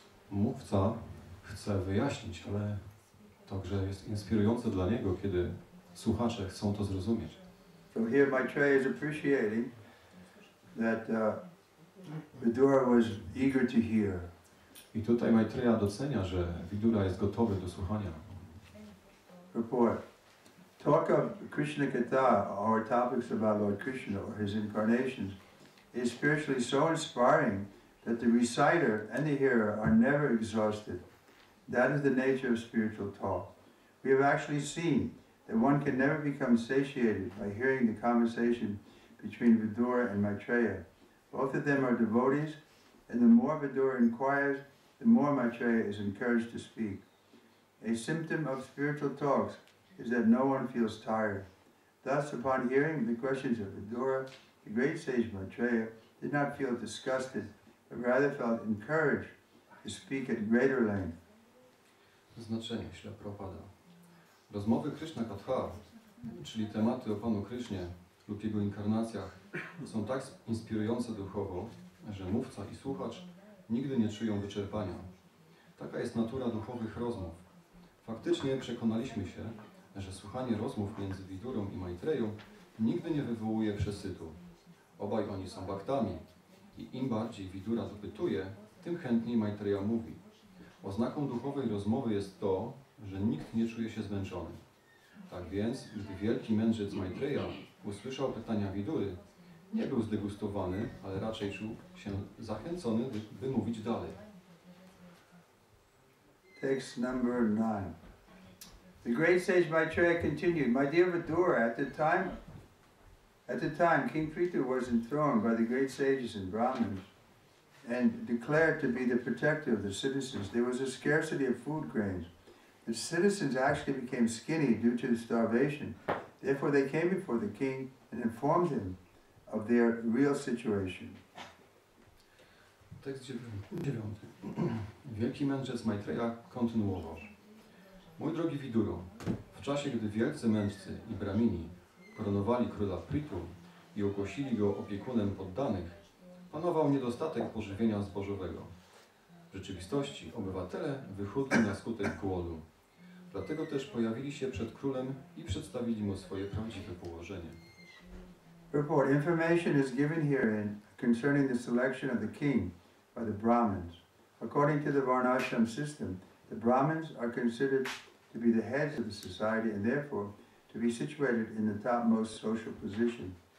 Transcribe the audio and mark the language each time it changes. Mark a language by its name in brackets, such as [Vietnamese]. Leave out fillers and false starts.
[Polish] Mówca chce wyjaśnić, ale także jest inspirujące dla niego, kiedy słuchacze chcą to zrozumieć. [English] So here Maitreya is appreciating that Vidura was eager to hear. [Polish] I tutaj Maitreya docenia, że Vidura jest gotowy do słuchania. [English] Report. Talk of Krishna Katha, or topics about Lord Krishna or his incarnations, is spiritually so inspiring that the reciter and the hearer are never exhausted. That is the nature of spiritual talk. We have actually seen that one can never become satiated by hearing the conversation between Vidura and Maitreya. Both of them are devotees, and the more Vidura inquires, the more Maitreya is encouraged to speak. A symptom of spiritual talks is that no one feels tired. Thus, upon hearing the questions of Vidura, the great sage Maitreya did not feel disgusted, but rather felt encouraged to speak at greater length. [Polish] Znaczenie Śrila Prabhupada. Rozmowy Kryszna Katha, czyli tematy o Panu Krysznie lub jego inkarnacjach, są tak inspirujące duchowo, że mówca i słuchacz nigdy nie czują wyczerpania. Taka jest natura duchowych rozmów. Faktycznie przekonaliśmy się, że słuchanie rozmów między Vidurą i Maitreją nigdy nie wywołuje przesytu. Obaj oni są baktami i im bardziej Vidura dopytuje, tym chętniej Maitreya mówi. Oznaką duchowej rozmowy jest to, że nikt nie czuje się zmęczony. Tak więc, gdy wielki mędrzec Maitreya usłyszał pytania Vidury, nie był zdegustowany, ale raczej czuł się zachęcony, by mówić dalej. [English] Text number 9. The great sage Maitreya continued, My dear Vidura, at the time King Prithu was enthroned by the great sages and Brahmins and declared to be the protector of the citizens. There was a scarcity of food grains. The citizens actually became skinny due to starvation. Therefore they came before the king and informed him of their real situation. [Polish] Tekst 9. Wielki mędrzec Maitreya kontynuował. Mój drogi Viduro, w czasie gdy wielcy mędrcy i bramini koronowali króla Prithu i ogłosili go opiekunem poddanych, panował niedostatek pożywienia zbożowego. W rzeczywistości obywatele wychudli na skutek głodu. Dlatego też pojawili się przed królem i przedstawili mu swoje prawdziwe położenie. [English] Report. Information is given herein concerning the selection of the king by the Brahmins. According to the Varnashram system, the Brahmins are considered to be the heads of the society and therefore to be situated in the topmost social position.